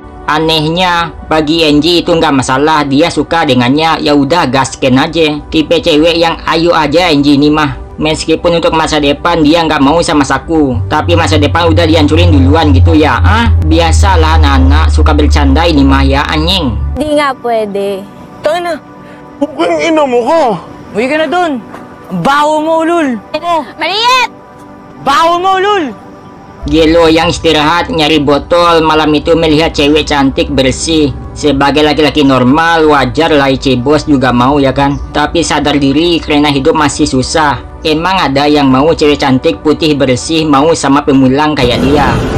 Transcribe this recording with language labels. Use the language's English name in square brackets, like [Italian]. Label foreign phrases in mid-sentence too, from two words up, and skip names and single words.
[Indonesian] Anehnya, bagi Angie itu nggak masalah, dia suka dengannya, ya udah gasken aja. Tipe cewek yang ayo aja Angie ini mah. Meskipun untuk masa depan dia nggak mau sama Saku, tapi masa depan udah dihancurin duluan gitu ya. Biasalah anak-anak suka bercanda ini mah ya anjing. [Filipino] Di nga pwede. Tayo na. Mukhang ino mo ko. Uwi ka na dun. Baho mo, Ulul. Mariet! Baho mo, Ulul. [Indonesian] Gelo yang istirahat nyari botol malam itu melihat cewek cantik bersih. Sebagai laki-laki normal wajar lah bos juga mau ya kan. Tapi sadar diri karena hidup masih susah. Emang ada yang mau cewek cantik putih bersih mau sama pemulang kayak dia.